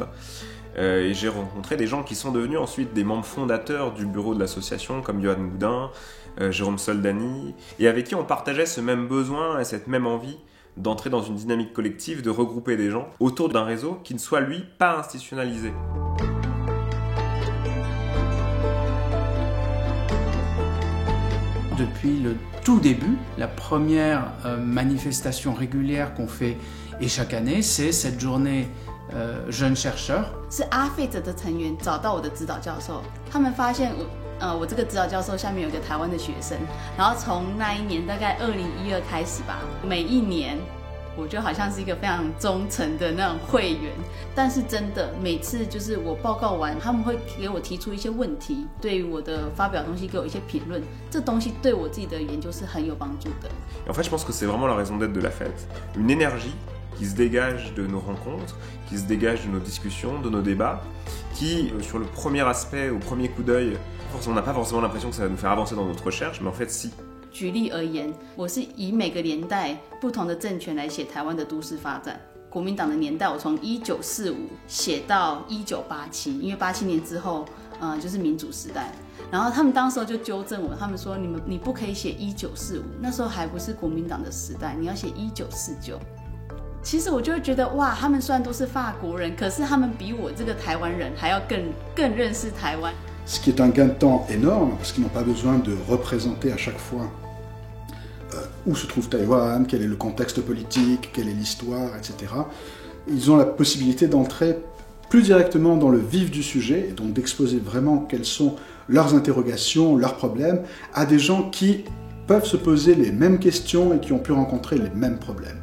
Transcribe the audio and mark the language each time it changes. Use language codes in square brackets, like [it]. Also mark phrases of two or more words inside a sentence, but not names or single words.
[fr] Et j'ai rencontré des gens qui sont devenus ensuite des membres fondateurs du bureau de l'association, comme Johan Goudin, Jérôme Soldani, et avec qui on partageait ce même besoin et cette même envie d'entrer dans une dynamique collective, de regrouper des gens autour d'un réseau qui ne soit, lui, pas institutionnalisé. Depuis le tout début, la première manifestation régulière qu'on fait et chaque année, c'est cette journée jeunes chercheurs. [zh] 是阿费者的成员找到我的指导教授，他们发现我这个指导教授下面有个台湾的学生，然后从那一年大概2012开始吧，每一年我就好像是一个非常忠诚的那种会员，但是真的每次就是我报告完，他们会给我提出一些问题，对于我的发表东西给我一些评论，这东西对我自己的研究是很有帮助的。 [fr] En fait, je pense que c'est vraiment la raison d'être de la fête, une énergie qui se dégage de nos rencontres, qui se dégage de nos discussions, de nos débats, qui, sur le premier aspect, au premier coup d'œil, on n'a pas forcément l'impression que ça va nous faire avancer dans notre recherche, mais en fait, si. [zh] 举例而言，我是以每个年代不同的政权来写台湾的都市发展。国民党的年代，我从1945写到1987，因为87年之后，就是民主时代。然后他们当时候就纠正我，他们说你不可以写1945，那时候还不是国民党的时代，你要写1949。其实我就会觉得哇，他们虽然都是法国人，可是他们比我这个台湾人还要更认识台湾。 [fr] Ce qui est un gain de temps énorme, parce qu'ils n'ont pas besoin de représenter à chaque fois où se trouve Taïwan, quel est le contexte politique, quelle est l'histoire, etc. Ils ont la possibilité d'entrer plus directement dans le vif du sujet, et donc d'exposer vraiment quelles sont leurs interrogations, leurs problèmes, à des gens qui peuvent se poser les mêmes questions et qui ont pu rencontrer les mêmes problèmes.